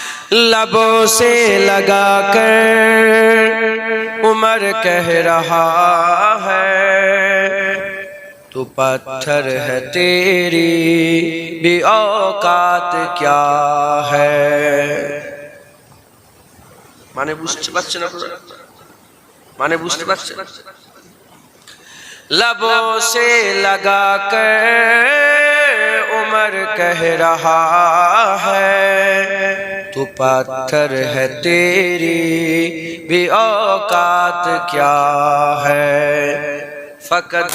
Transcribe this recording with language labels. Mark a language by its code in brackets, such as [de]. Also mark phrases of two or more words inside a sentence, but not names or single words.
[ur] لبوں سے لگا کر عمر کہہ رہا ہے تو پتھر ہے تیری بھی اوقات کیا ہے [bn] মানে বুঝতে পারছেন আপনারা মানে বুঝতে পারছেন [ur] لبوں سے لگا کر عمر کہہ رہا ہے تو پتھر ہے تیری بھی اوقات کیا ہے فقط